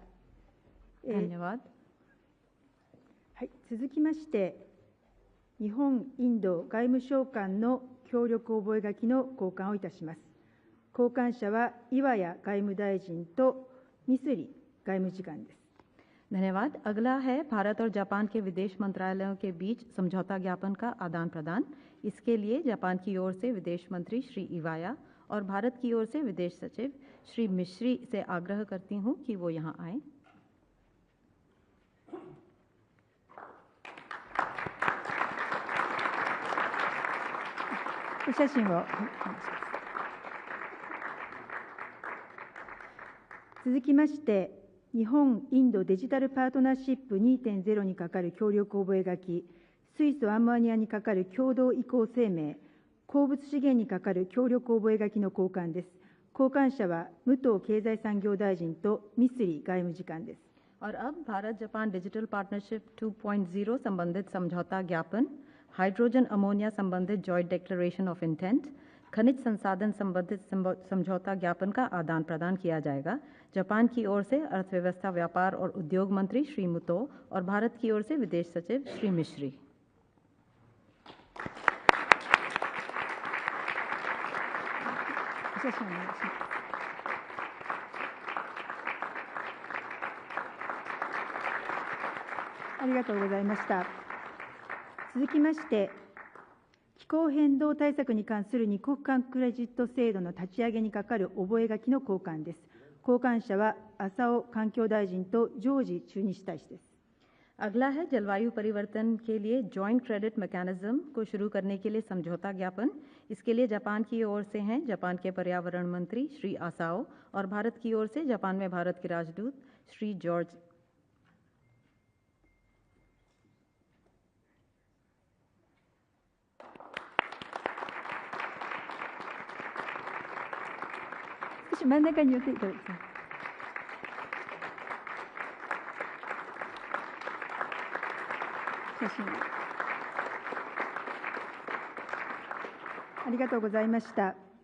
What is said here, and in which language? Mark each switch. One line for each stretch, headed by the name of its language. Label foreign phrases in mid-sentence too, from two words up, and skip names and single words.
Hindi: धन्यवाद।
Japanese: はい、続きまして、日本インド外務省間の協力覚書の交換をいたします。交換者は岩谷外務大臣とミスリ外務次官です。
Hindi: धन्यवाद। अगला है भारत और जापान के विदेश मंत्रालयों के बीच समझौता ज्ञापन का आदान प्रदान। इसके लिए जापान की ओर से विदेश मंत्री श्री इवाया और भारत की ओर से विदेश सचिव श्री मिश्री से आग्रह करती हूं कि वो यहां आए।
Japanese: お写真を続きまして、日本インドデジタルパートナーシップ 2.0 に係る協力覚書、水素アンモニアに係る共同移行声明、鉱物資源に係る協力覚書の交換です。交換者は武藤経済産業大臣とミスリ外務次官です。
Hindi: और अब भारत जापान
English: Digital Partnership
Hindi: 2.0 संबंधित समझौता ज्ञापन, हाइड्रोजन अमोनिया संबंधित
English: Joint Declaration of Intent,
Hindi: खनिज संसाधन संबंधित समझौता ज्ञापन का आदान प्रदान किया जाएगा। जापान की ओर से अर्थव्यवस्था, व्यापार और उद्योग मंत्री श्री मुतो और भारत की ओर से विदेश सचिव श्री मिश्री।
Japanese: ありがとうございました。続きまして、気候変動対策に関する二国間クレジット制度の立ち上げに係る覚書の交換です。交換者は浅尾環境大臣とジョージ駐日大使です。
Hindi: अगला है जलवायु परिवर्तन के लिए
English: Joint Credit Mechanism
Hindi: को शुरू करने के लिए समझौता ज्ञापन। इसके लिए जापान की ओर से हैं जापान के पर्यावरण मंत्री श्री आसाओ और भारत की ओर से जापान में भारत के राजदूत श्री जॉर्ज।
Japanese: 真ん中に寄っていただきます。写真ありがとうございました。